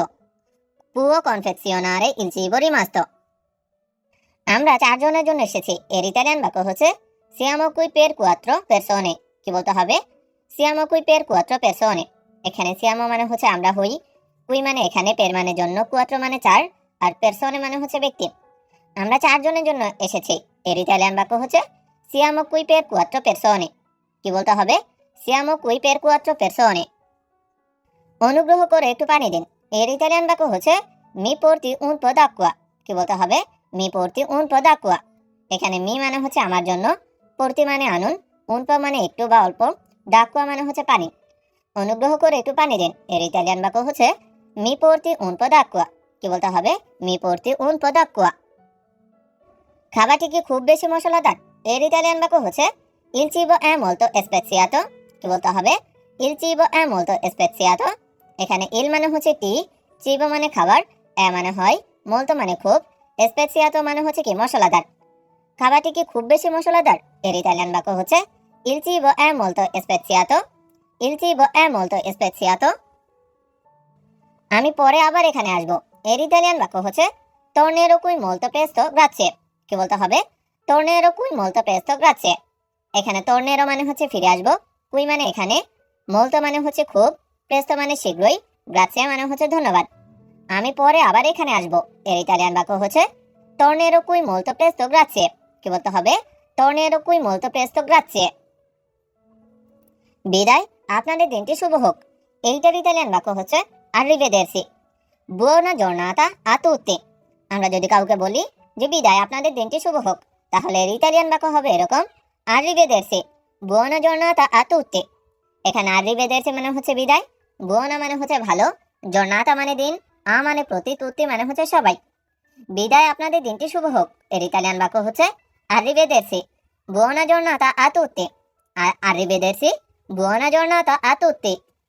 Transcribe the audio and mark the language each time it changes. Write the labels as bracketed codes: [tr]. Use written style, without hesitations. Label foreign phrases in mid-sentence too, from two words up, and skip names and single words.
[it] può confezionare il cibo rimasto. [bn] আমরা 4 জনের জন্য এসেছি। এর ইতালিয়ান বাক্য হচ্ছে [it] siamo qui per 4 persone। [bn] কি বলতে হবে? [it] siamo qui per 4 persone। [bn] এখানে siamo মানে হচ্ছে আমরা হই, কুই মানে এখানে, পের মানে জন্য, 4 মানে 4, আর persone মানে হচ্ছে ব্যক্তি। আমরা 4 জনের জন্য এসেছি। এর ইতালিয়ান বাক্য হচ্ছে [it] siamo qui per 4 persone। [bn] কি বলতে হবে? [it] siamo qui per 4 persone। [bn] অনুগ্রহ করে একটু পানি দিন। এর ইতালিয়ান বাক্য হচ্ছে [it] mi porti un po' d'acqua। [bn] কি বলতে হবে? [it] mi porti un po' d'acqua। [bn] এখানে মি মানে হচ্ছে আমার জন্য, পড়তি মানে আনুন, [it] un po' [bn] মানে একটু বা অল্প, d'acqua মানে হচ্ছে পানি। অনুগ্রহ করে একটু পানি দিন। এর ইতালিয়ান বাক্য হচ্ছে [it] mi porti un po' d'acqua। [bn] কি বলতে হবে? [it] mi porti un po' d'acqua। [bn] খাবারটি কি খুব বেশি মশলাদার? এর ইতালিয়ান বাক্য হচ্ছে [it] il cibo è molto speziato। [bn] কি বলতে হবে? [it] il cibo è molto speziato। [bn] এখানে il মানে হচ্ছে টি, চিবো মানে খাবার, এ মানে হয়, molto মানে খুব, স্পেসিয়াতো মানে হচ্ছে কি মশলাদার। খাবারটি কি খুব বেশি মশলাদার? এর ইতালিয়ান বাক্য হচ্ছে [it] il cibo è molto speziato। il cibo è molto speziato। [bn] আমি পরে আবার এখানে আসবো। এর ইতালিয়ান বাক্য হচ্ছে [it] tornerò qui molto presto, grazie। [bn] কি বলতে হবে? [it] tornerò qui molto presto, grazie। [bn] এখানে tornerò মানে হচ্ছে ফিরে আসবো, কুই মানে এখানে, molto মানে হচ্ছে খুব, presto মানে শীঘ্রই, grazie মানে হচ্ছে ধন্যবাদ। আমি পরে আবার এখানে আসবো। এর ইতালিয়ান বাক্য হচ্ছে [it] tornerò qui molto presto, grazie। [bn] কি বলতে হবে? [it] tornerò qui molto presto, grazie। [bn] বিদায়, আপনাদের দিনটি শুভ হোক। এইটার ইতালিয়ান বাক্য হচ্ছে [it] arrivederci। buona giornata a tutti। [bn] আমরা যদি কাউকে বলি যে বিদায়, আপনাদের দিনটি শুভ হোক, তাহলে এর ইতালিয়ান বাক্য হবে এরকম arrivederci। [it] buona giornata a tutti। [bn] এখানে arrivederci মানে হচ্ছে বিদায়, buona মানে হচ্ছে ভালো, giornata মানে দিন, আ মানে প্রতি, tutti মানে হচ্ছে সবাই। বিদায়, আপনাদের দিনটি শুভ হোক। এর ইতালিয়ান বাক্য হচ্ছে arrivederci। [it] buona giornata a tutti। arrivederci। buona giornata a tutti।